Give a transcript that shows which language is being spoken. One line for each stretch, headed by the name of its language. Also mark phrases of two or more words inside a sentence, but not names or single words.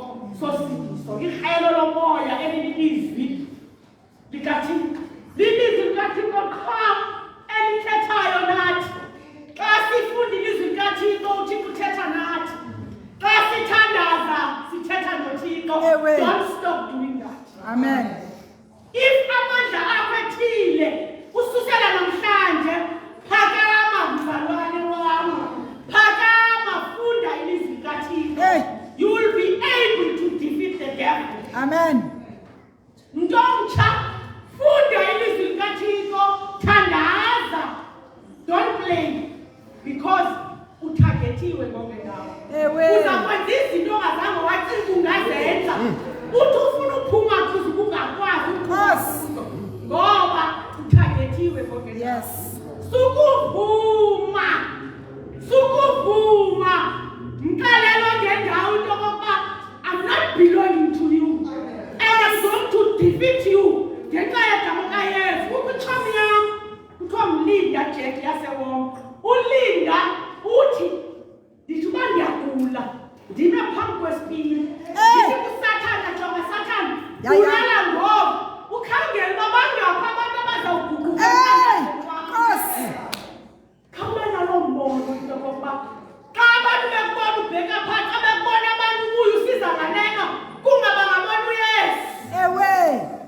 Xhosa: sosindiso ihlelo lomoya elilizwi likaThixo lilizwi likaThixo qha elithethayo nathi xa sifunda ilizwi likaThixo uThixo uthetha nathi xa sithandaza sithetha noThixo.
English: Don't stop doing that. Amen.
Xhosa: If amandla akho ethile ususela namhlanje phakama mzalwane wami phakama funda ilizwi likaThixo.
English: You will be able to defeat the devil. Amen.
Xhosa: Ntomtsha funda ilizwi likaThixo thandaza.
English: Don't play because
Xhosa: utargetiwe konke ngawo. Uzakwenza izinto ongazange wacinga ungazenza. Uthi ufuna uphuma kuze ungakwazi ukuphuma. Ngoba utargetiwe konke.
English: Yes.
Xhosa: Sukuvuma. Mkalelo ngendawo into yokuba
English: I'm not belonging to you. And I'm going to defeat you.
Xhosa: Ngenxa yegama kaYesu. Ukutshomi yam kuthiwa nguLinda Jack yaseWonga. uLinda uthi ndithi uba ndiyagula ndime phambi kwesipili ndithi kuSathane jonga Sathane bulala ngoku ukhangele uba bangaphi abantu abazawuguquka khawuba naloo mbono into yokokuba xa abantu bekubona ubheka phaa xa bekubona abantu kuyo usiza nganeno kungaba ngabona uYesu.